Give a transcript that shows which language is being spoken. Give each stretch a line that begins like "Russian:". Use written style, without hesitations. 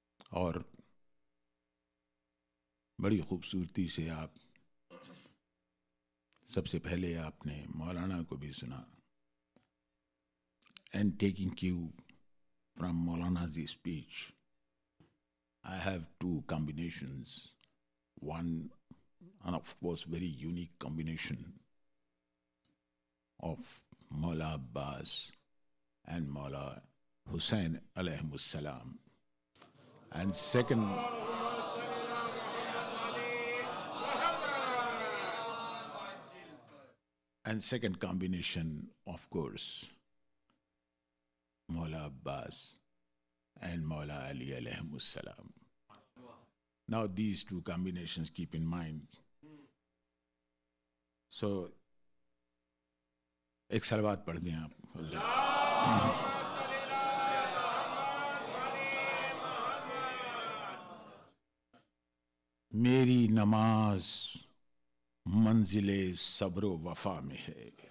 Urdu: اور بڑی خوبصورتی سے آپ سب سے پہلے آپ نے مولانا کو بھی سنا،
English: And taking cue from مولانا the speech I have two combinations. One, and of course, very unique combination of Maula Abbas and Maula Hussain alayhimus salam. And second combination, of course, Maula Abbas and Maula Ali alayhimus salam. Now these two combinations keep in mind.
Urdu: So ایک صلوات پڑھ دیں آپ حضرت۔ میری نماز منزل صبر و وفا میں ہے،